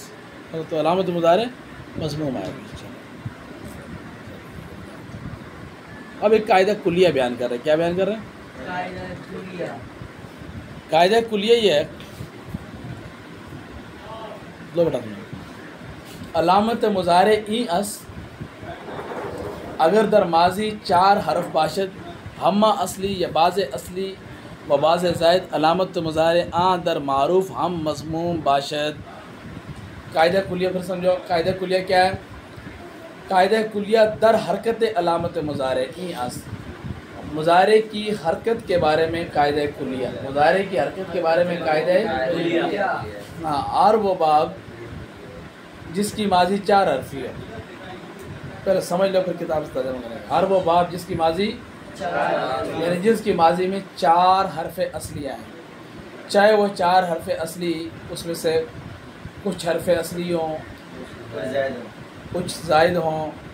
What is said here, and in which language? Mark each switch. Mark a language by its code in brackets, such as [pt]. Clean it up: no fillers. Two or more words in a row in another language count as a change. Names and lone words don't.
[ur] تو علامت مضارع مضموم آئے گی. اب ایک قاعدہ کلیہ بیان کر رہے ہیں. کیا بیان کر رہے ہیں؟ قاعدہ کلیہ یہ ہے، دو بیٹا [fa] علامت مضارع ای اس اگر در ماضی 4 حرف باشد، ہمہ اصلی یا باز اصلی و باز زائد، علامت مضارع آن در معروف ہم مضموم باشد. [ur] قاعدہ کلیہ پھر سمجھو. قاعدہ کلیہ کیا ہے؟ [fa] قاعدہ کلیہ در حرکت علامت مضارع ای اس، [ur] مضارع کی حرکت کے بارے میں قاعدہ کلیہ، مضارع کی حرکت کے بارے میں قاعدہ کلیہ. ہاں، اور وہ باب جس کی ماضی 4 حرفی ہے. پہلے سمجھ لو پھر کتاب سے ترجمہ کریں. ہر وہ باب جس کی ماضی یعنی جس کی ماضی میں 4 حرف اصلیاں ہیں، چاہے وہ 4 حرف اصلی اس میں سے کچھ حرف اصلی ہوں، کچھ زائد ہوں،